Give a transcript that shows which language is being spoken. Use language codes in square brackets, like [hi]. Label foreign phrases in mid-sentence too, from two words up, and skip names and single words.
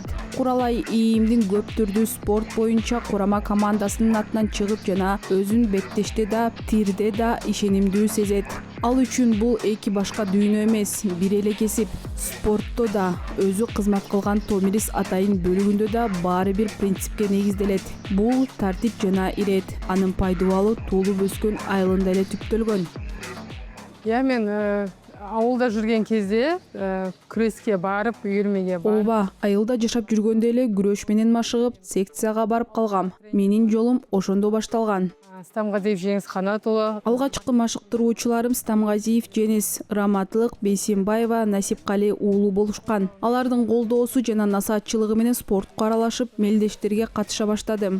[ky] Куралай ИИМдин көп түрдүү спорт боюнча курама командасынын атынан чыгып жана өзүн беттеште да, тирде да ишенимдүү сезет. Ал үчүн бул эки башка дүйнө эмес, бир эле кесип. Спортто да, өзү кызмат кылган Томирис атайын бөлүгүндө да баары бир принципке негизделет. Бул тартип жана ирет. Анын пайдубалы туулуп өскөн айылында эле түптөлгөн. [kk] Мен ауылда жүрген кезде күреске барып, үйірмеге барып. [ky] Ооба, айылда жашап жүргөндө эле күрөш менен машыгып, секцияга барып калгам. Менин жолум ошондо башталган. Стамгазиев Жеңис Канатұлы. Алгачкы машыктыруучуларым Стамгазиев Женис, Раматлык Бейсенбаева, Насипкали уулу болушкан. Алардын колдоосу жана насаатчылыгы менен спортко аралашып, мелдештерге катыша баштадым.